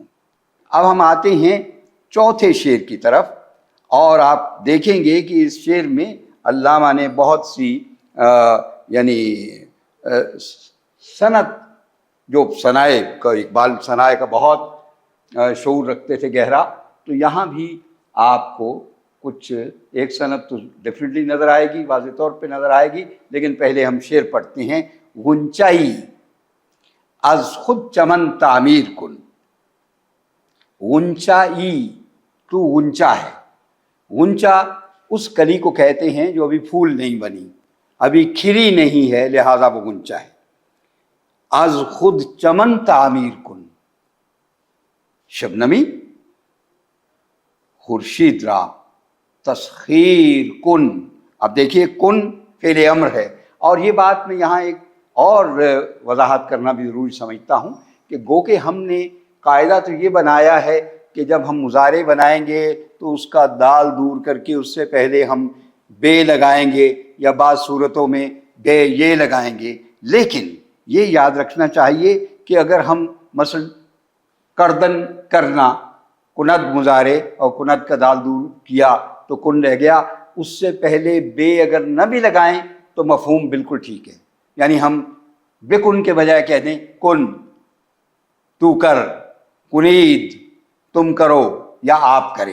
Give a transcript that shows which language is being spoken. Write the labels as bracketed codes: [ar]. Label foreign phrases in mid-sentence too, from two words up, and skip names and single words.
[ur] اب ہم آتے ہیں چوتھے شعر کی طرف، اور آپ دیکھیں گے کہ اس شعر میں علامہ نے بہت سی یعنی صنعت، جو صنائع کا اقبال صنائع کا بہت شعور رکھتے تھے گہرا، تو یہاں بھی آپ کو کچھ ایک صنعت تو ڈیفینیٹلی نظر آئے گی، واضح طور پہ نظر آئے گی. لیکن پہلے ہم شعر پڑھتے ہیں. [fa] غنچائی از خود چمن تعمیر کن. [ur] غنچائی، تو غنچا ہے. غنچا اس کلی کو کہتے ہیں جو ابھی پھول نہیں بنی، ابھی کھری نہیں ہے، لہذا وہ غنچا ہے. [fa] از خود چمن تعمیر کن شبنمی خورشید را تسخیر کن. [ur] اب دیکھیے کن فعل امر ہے، اور یہ بات میں یہاں ایک اور وضاحت کرنا بھی ضروری سمجھتا ہوں کہ گو کہ ہم نے قاعدہ تو یہ بنایا ہے کہ جب ہم مضارع بنائیں گے تو اس کا دال دور کر کے اس سے پہلے ہم بے لگائیں گے، یا بعض صورتوں میں بے یہ لگائیں گے. لیکن یہ یاد رکھنا چاہیے کہ اگر ہم مثلا کردن کرنا، کند مضارع اور کند کا دال دور کیا تو کن رہ گیا، اس سے پہلے بے اگر نہ بھی لگائیں تو مفہوم بالکل ٹھیک ہے. یعنی ہم بکن کے بجائے کہہ دیں کن، تو کر، کنید تم کرو یا آپ کریں.